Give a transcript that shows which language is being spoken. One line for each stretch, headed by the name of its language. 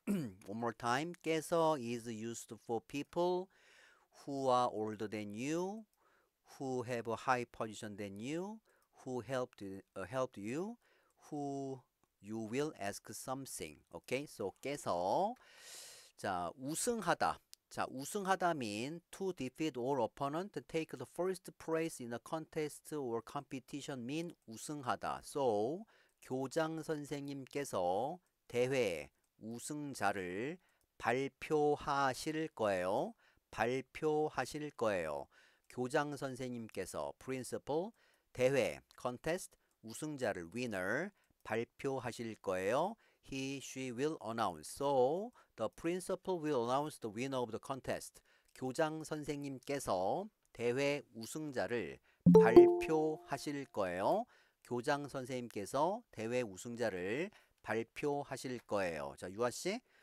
English: One more time. 깨서 is used for people who are older than you, who have a high position than you, who helped you, who you will ask something.
Korean: Okay, so 깨서. 자, 우승하다.
English: 자, 우승하다 mean to defeat all opponent, take the first place in a contest or competition mean 우승하다.
Korean: So, 교장 선생님께서 대회 우승자를 발표하실 거예요. 발표하실 거예요. 교장 선생님께서 principal 대회 contest 우승자를 winner 발표하실 거예요.
English: He, she will announce. So, the principal will announce the winner of the contest.
Korean: 교장 선생님께서 대회 우승자를 발표하실 거예요. 교장 선생님께서 대회 우승자를 발표하실 거예요. 자, 유아 씨.